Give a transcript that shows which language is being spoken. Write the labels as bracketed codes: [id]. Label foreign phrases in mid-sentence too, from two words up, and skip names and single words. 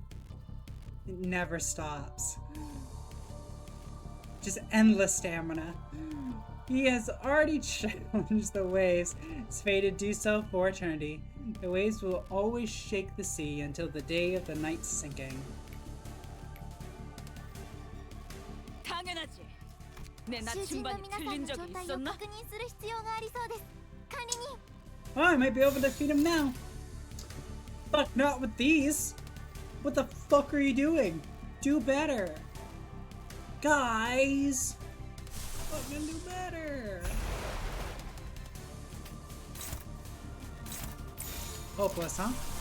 [en] It never stops. Just endless stamina. He has already challenged the waves. It's fated to do so for eternity. The waves will always shake the sea until the day of the night's sinking. [ko] 당연하지. 내 [ja] 囚人の [ko] 나침반이 [ja] 皆さん [ko] 틀린 [ja] の状 [ko] 적이 [ja] 態を [ko] 있었나? [ja] 確認する必要がありそうです。管理人。 [en] Oh, I might be able to defeat him now. Fuck, not with these. What the fuck are you doing? Do better. Guys. Fucking do better. Hopeless, huh?